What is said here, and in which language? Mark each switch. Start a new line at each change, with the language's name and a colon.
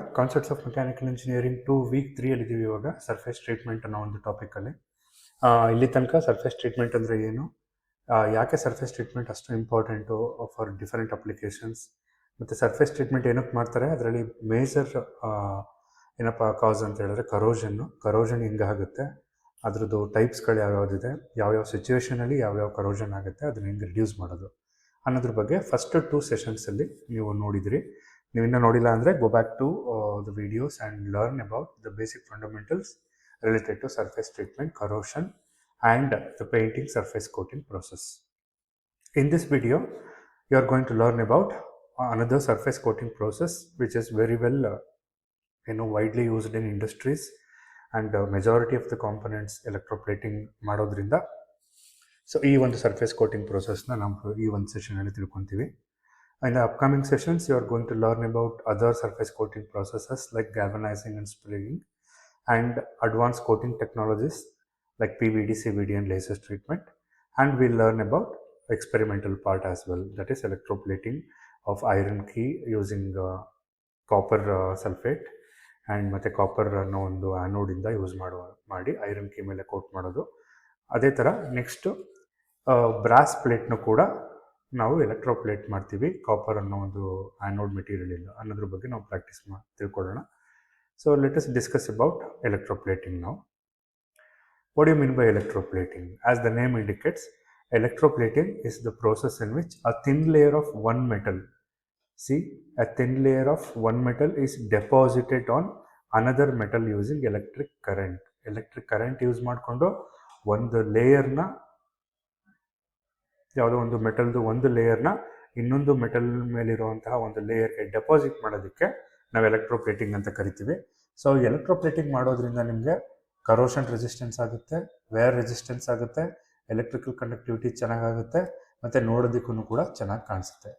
Kannada: Concepts of mechanical engineering 2 weak 3 ಅಲ್ಲಿದ್ದೀವಿ ಇವಾಗ. Surface treatment ಅನ್ನೋ ಒಂದು ಟಾಪಿಕಲ್ಲಿ ಇಲ್ಲಿ ತನಕ ಸರ್ಫೇಸ್ ಟ್ರೀಟ್ಮೆಂಟ್ ಅಂದರೆ ಏನು, ಯಾಕೆ ಸರ್ಫೇಸ್ ಟ್ರೀಟ್ಮೆಂಟ್ ಅಷ್ಟು ಇಂಪಾರ್ಟೆಂಟು ಫಾರ್ ಡಿಫರೆಂಟ್ ಅಪ್ಲಿಕೇಶನ್ಸ್, ಮತ್ತು ಸರ್ಫೇಸ್ ಟ್ರೀಟ್ಮೆಂಟ್ ಏನಕ್ಕೆ ಮಾಡ್ತಾರೆ, ಅದರಲ್ಲಿ ಮೇಜರ್ ಏನಪ್ಪ ಕಾಸ್ ಅಂತ ಹೇಳಿದ್ರೆ ಕರೋಷನ್ ಹೆಂಗಾಗುತ್ತೆ, ಅದ್ರದ್ದು ಟೈಪ್ಸ್ಗಳು ಯಾವ್ಯಾವುದಿದೆ, ಯಾವ್ಯಾವ ಸಿಚುವೇಷನಲ್ಲಿ ಯಾವ್ಯಾವ ಕರೋಷನ್ ಆಗುತ್ತೆ, ಅದನ್ನ ಹೆಂಗೆ ರಿಡ್ಯೂಸ್ ಮಾಡೋದು ಅನ್ನೋದ್ರ ಬಗ್ಗೆ ಫಸ್ಟ್ 2 ಸೆಷನ್ಸಲ್ಲಿ ನೀವು ನೋಡಿದಿರಿ. ನೀವು ಇನ್ನೂ ನೋಡಿಲ್ಲ ಅಂದರೆ
English: Go back to the videos and learn about the basic fundamentals related to surface treatment, corrosion and the painting surface coating process. In this video, you are going to learn about another surface coating process which is very well widely used in industries, and majority of the components electroplating ಮಾಡೋದ್ರಿಂದ.
Kannada: So ಈ ಒಂದು surface coating ಪ್ರೋಸೆಸ್ನ ನಾವು ಈ ಒಂದು ಸೆಷನಲ್ಲಿ ತಿಳ್ಕೊತೀವಿ.
English: In the upcoming sessions, you are going to learn about other surface coating processes like galvanizing and spraying, and advanced coating technologies like PVD, CVD and laser treatment. And we'll learn about experimental part as well, that is electroplating of iron key using copper sulfate and
Kannada: ಮತ್ತೆ copper ಅನ್ನೋ ಒಂದು ಆ್ಯನೋಡಿಂದ use ಮಾಡಿ iron key ಮೇಲೆ coat ಮಾಡೋದು. ಅದೇ ಥರ next brass ಪ್ಲೇಟ್ನು ಕೂಡ ನಾವು ಎಲೆಕ್ಟ್ರೋಪ್ಲೇಟ್ ಮಾಡ್ತೀವಿ ಕಾಪರ್ ಅನ್ನೋ ಒಂದು ಆ್ಯನೋಡ್ ಮೆಟೀರಿಯಲ್ ಇಲ್ಲ ಅನ್ನೋದ್ರ ಬಗ್ಗೆ ನಾವು ಪ್ರಾಕ್ಟೀಸ್ ತಿಳ್ಕೊಳ್ಳೋಣ.
English: So let us discuss about electroplating ನಾವು. What do you mean by electroplating? As the name indicates, electroplating is the process in which a thin layer of one metal, a thin layer of one metal is deposited on another metal using electric current. Electric current use
Kannada: ಮಾಡಿಕೊಂಡು ಒಂದು ಲೇಯರ್ನ, ಯಾವುದೋ ಒಂದು ಮೆಟಲ್ದು ಒಂದು ಲೇಯರ್ನ ಇನ್ನೊಂದು metal ಮೇಲಿರುವಂತಹ ಒಂದು ಲೇಯರ್ಗೆ deposit ಮಾಡೋದಕ್ಕೆ ನಾವು electroplating ಅಂತ ಕರಿತೀವಿ. ಸೊ ಎಲೆಕ್ಟ್ರೋಪ್ಲೇಟಿಂಗ್ ಮಾಡೋದ್ರಿಂದ ನಿಮಗೆ ಕರೋಷನ್ ರೆಸಿಸ್ಟೆನ್ಸ್ ಆಗುತ್ತೆ, ವೇರ್ ರೆಸಿಸ್ಟೆನ್ಸ್ ಆಗುತ್ತೆ, ಎಲೆಕ್ಟ್ರಿಕಲ್ ಕಂಡಕ್ಟಿವಿಟಿ ಚೆನ್ನಾಗಾಗುತ್ತೆ, ಮತ್ತು ನೋಡೋದಕ್ಕೂ ಕೂಡ ಚೆನ್ನಾಗಿ ಕಾಣಿಸುತ್ತೆ.